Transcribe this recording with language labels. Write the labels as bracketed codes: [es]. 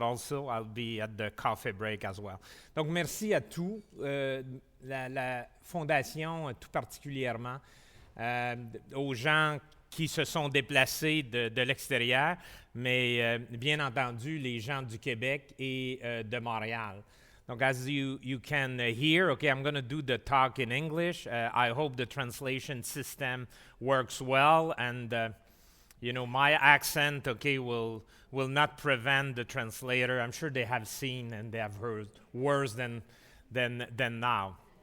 [en] Also, I'll be at the coffee break as well. [fr] Donc, merci à tous, la fondation tout particulièrement. Aux gens qui se sont déplacés de l'extérieur, mais bien entendu, les gens du Québec et de Montréal. [en] Donc, as you can hear, okay, I'm going to do the talk in English. I hope the translation system works well, and my accent, okay, will not prevent the translator. I'm sure they have seen and they have heard worse than now.